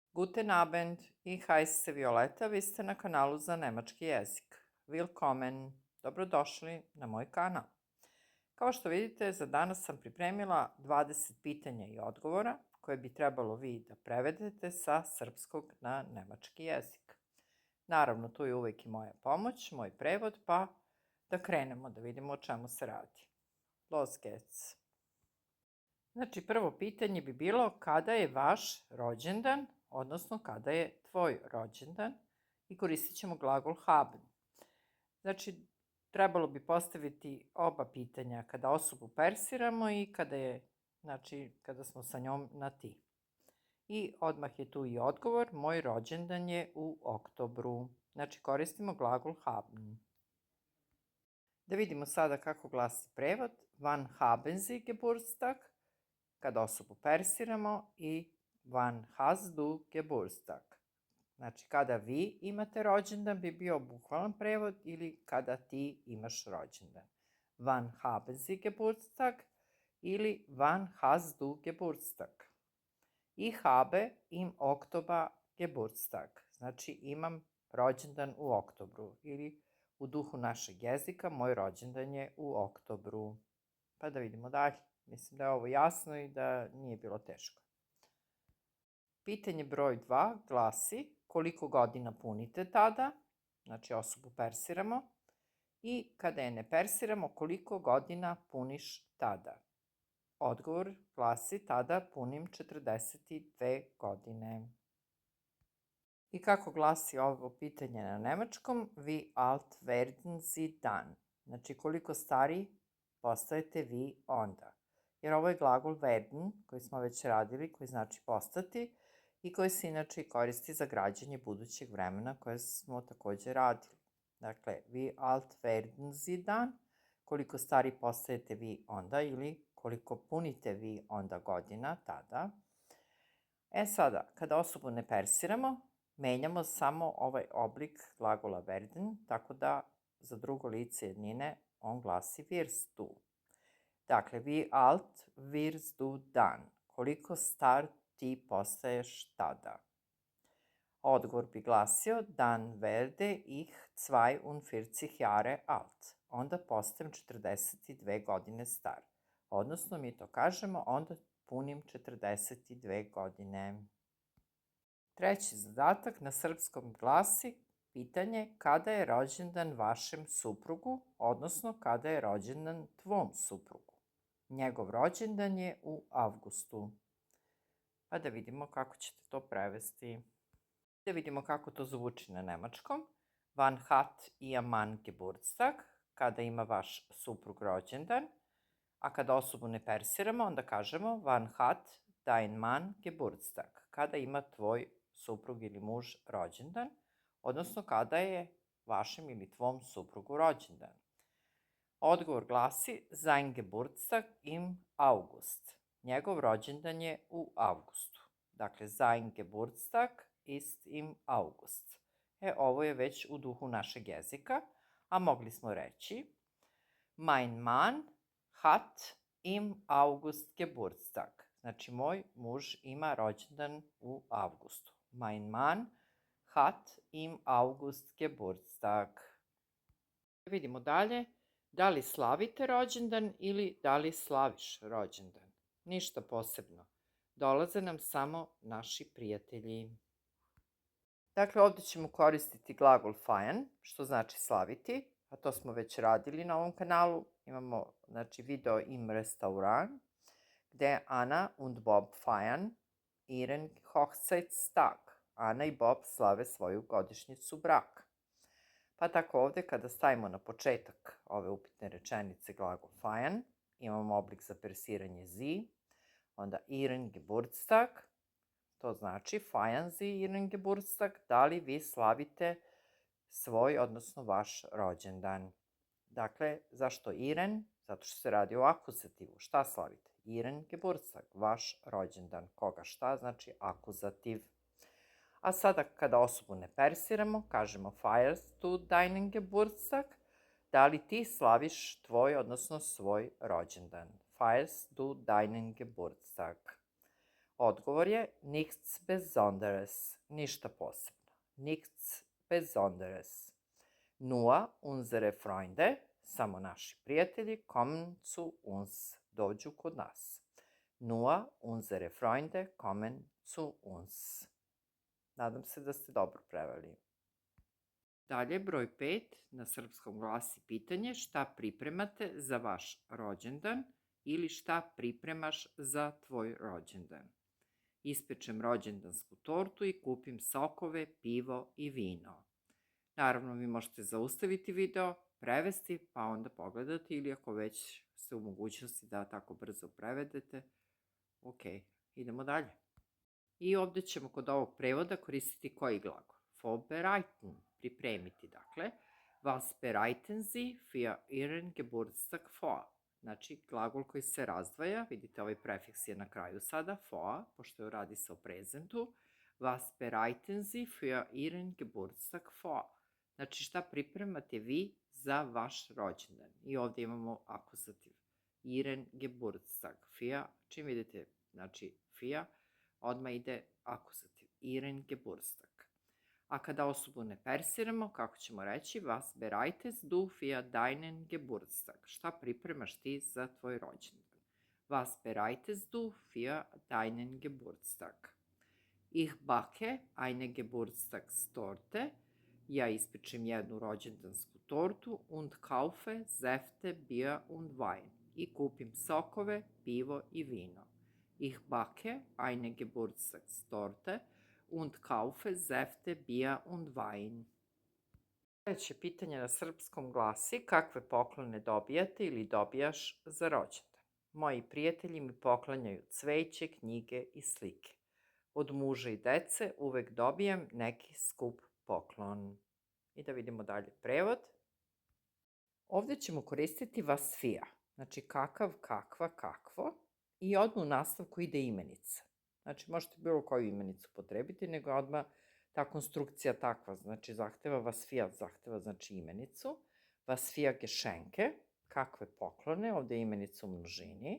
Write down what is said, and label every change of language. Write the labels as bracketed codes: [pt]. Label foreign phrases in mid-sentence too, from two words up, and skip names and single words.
[de] Guten Abend, ich heiße [sr] Violeta, vi ste na kanalu za nemački jezik. Willkommen, dobrodošli na moj kanal. Kao što vidite, za danas sam pripremila 20 pitanja i odgovora koje bi trebalo vi da prevedete sa srpskog na nemački jezik. Naravno, tu je uvek i moja pomoć, moj prevod, pa da krenemo da vidimo o čemu se radi. [de] Los geht's. [sr] Znači, prvo pitanje bi bilo kada je vaš rođendan, odnosno kada je tvoj rođendan i koristit ćemo glagol haben. Znači, trebalo bi postaviti oba pitanja kada osobu persiramo i kada smo sa njom na ti. I odmah je tu i odgovor, moj rođendan je u oktobru. Znači, koristimo glagol haben. Da vidimo sada kako glasi prevod. [de] Wann haben Sie Geburtstag? [sr] Kada osobu persiramo i [de] wann hast du Geburtstag? [sr] Znači, kada vi imate rođendan bi bio bukvalan prevod ili kada ti imaš rođendan. [de] Wann haben Sie Geburtstag ili wann hast du Geburtstag? Ich habe im Oktober Geburtstag. [sr] Znači, imam rođendan u oktobru ili u duhu našeg jezika, moj rođendan je u oktobru. Pa da vidimo dalje. Mislim da je ovo jasno i da nije bilo teško. Pitanje broj 2 glasi koliko godina punite tada, znači osobu persiramo, i kada je ne persiramo koliko godina puniš tada. Odgovor glasi tada punim 42 godine. I kako glasi ovo pitanje na nemačkom? [de] Wie alt werden Sie dann? [sr] Znači koliko stari postajete vi onda. Jer ovo je glagol werden, koji smo već radili, koji znači postati i koji se inače koristi za građenje budućeg vremena koje smo takođe radili. Dakle, [de] wie alt werden Sie dann, [sr] koliko stari postajete vi onda ili koliko punite vi onda godina tada. Sada, kada osobu ne persiramo, menjamo samo ovaj oblik glagola werden, tako da za drugo lice jednine on glasi [de] wirst du. Dakle, wie alt wirst du dann? [sr] Koliko star ti postaješ tada? Odgovor bi glasio, [de] dann werde ich 42 Jahre alt. [sr] Onda postajem 42 godine star. Odnosno, mi to kažemo, onda punim 42 godine. Treći zadatak na srpskom glasi pitanje kada je rođendan vašem suprugu, odnosno kada je rođendan tvom suprugu. Njegov rođendan je u avgustu. Pa da vidimo kako ćete to prevesti. Da vidimo kako to zvuči na nemačkom. [de] Wann hat Ihr Mann Geburtstag? [sr] Kada ima vaš suprug rođendan. A kada osobu ne persiramo, onda kažemo [de] wann hat dein Mann Geburtstag? [sr] Kada ima tvoj suprug ili muž rođendan, odnosno kada je vašem ili tvom suprugu rođendan. Odgovor glasi [de] sein Geburtstag im August. [sr] Njegov rođendan je u avgustu. Dakle, [de] sein Geburtstag ist im August. [sr] Ovo je već u duhu našeg jezika, a mogli smo reći [de] mein Mann hat im August Geburtstag. [sr] Znači, moj muž ima rođendan u avgustu. [de] Mein Mann hat im August Geburtstag. [sr] Vidimo dalje. Da li slavite rođendan ili da li slaviš rođendan? Ništa posebno. Dolaze nam samo naši prijatelji. Dakle, ovdje ćemo koristiti glagol feiern, što znači slaviti, a to smo već radili na ovom kanalu. Imamo, [de] video im Restaurant, gde Ana und Bob feiern ihren Hochzeitstag. [sr] Ana i Bob slave svoju godišnjicu braka. Pa tako ovdje kada stavimo na početak ove upitne rečenice glagol feiern, imamo oblik za persiranje Sie, onda [de] ihren Geburtstag, [sr] to znači [de] feiern Sie ihren Geburtstag, [sr] da li vi slavite svoj, odnosno vaš rođendan. Dakle, zašto ihren? Zato što se radi o akuzativu. Šta slavite? [de] Ihren Geburtstag, [sr] vaš rođendan. Koga šta? Znači akuzativ. A sada kada osobu ne persiramo, kažemo [de] feierst du deinen Geburtstag? [sr] Da li ti slaviš tvoj, odnosno svoj rođendan? [de] Feierst du deinen Geburtstag? [sr] Odgovor je [de] nichts Besonderes, [sr] ništa posebno. [de] Nichts Besonderes. Nur unsere Freunde, [sr] samo naši prijatelji, [de] kommen zu uns, [sr] dođu kod nas. [de] Nur unsere Freunde kommen zu uns. [sr] Nadam se da ste dobro preveli. Dalje, broj 5, na srpskom glasi pitanje šta pripremate za vaš rođendan ili šta pripremaš za tvoj rođendan. Ispečem rođendansku tortu i kupim sokove, pivo i vino. Naravno, vi možete zaustaviti video, prevesti, pa onda pogledati ili ako već ste u mogućnosti da tako brzo prevedete. Ok, idemo dalje. I ovdje ćemo kod ovog prevoda koristiti koji glagol? Vorbereiten, pripremiti, dakle. [de] Was bereiten Sie für Ihren Geburtstag vor? [sr] Znači, glagol koji se razdvaja, vidite ovaj prefiks je na kraju sada, vor, pošto radi se o prezentu. [de] Was bereiten Sie für Ihren Geburtstag vor? [sr] Znači, šta pripremate vi za vaš rođendan? I ovdje imamo akuzativ. [de] Ihren Geburtstag. Für, [sr] čim vidite, znači, für, odmah ide akuzativ. [de] Ihren Geburtstag. [sr] A kada osobu ne persiramo, kako ćemo reći? [de] Was bereitest du für deinen Geburtstag? [sr] Šta pripremaš ti za tvoj rođendan? [de] Was bereitest du für deinen Geburtstag? Ich backe eine Geburtstagstorte. [sr] Ja ispečem jednu rođendansku tortu [de] und kaufe Säfte, Bier und Wein. [sr] I kupim sokove, pivo i vino. [de] Ich backe eine Geburtstagstorte und kaufe Säfte, Bier und Wein. [sr] Sljedeće pitanje na srpskom glasi kakve poklone dobijate ili dobijaš za rođendan. Moji prijatelji mi poklanjaju cveće, knjige i slike. Od muža i dece uvek dobijam neki skup poklon. I da vidimo dalje prevod. Ovdje ćemo koristiti [de] was für, [sr] znači kakav, kakva, kakvo. I odmah u nastavku ide imenica. Znači možete bilo koju imenicu potrebiti, nego odmah ta konstrukcija takva, znači zahteva [de] was für, [sr] zahteva znači imenicu. [de] Was für Geschenke, [sr] kakve poklone, ovdje je imenica u množini.